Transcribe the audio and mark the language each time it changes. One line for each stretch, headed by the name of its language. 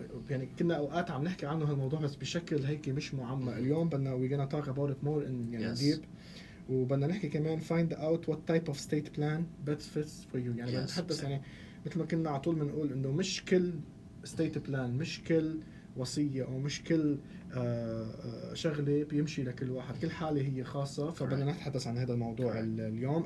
Arabic: يعني كنا اوقات عم نحكي عنه هالموضوع بس بشكل هيك مش معمق. اليوم بدنا
English: we gonna talk about it more in
Arabic: يعني
English: Yes. deep.
Arabic: وبدنا نحكي كمان
English: find out what type of state plan best fits for you.
Arabic: يعني بدنا نتحدث يعني مثل ما كنا على طول بنقول انه مش كل state plan مش كل وصية او مش كل شغلة بيمشي لكل واحد. كل حالة هي خاصة. فبدنا نتحدث عن هذا الموضوع اليوم.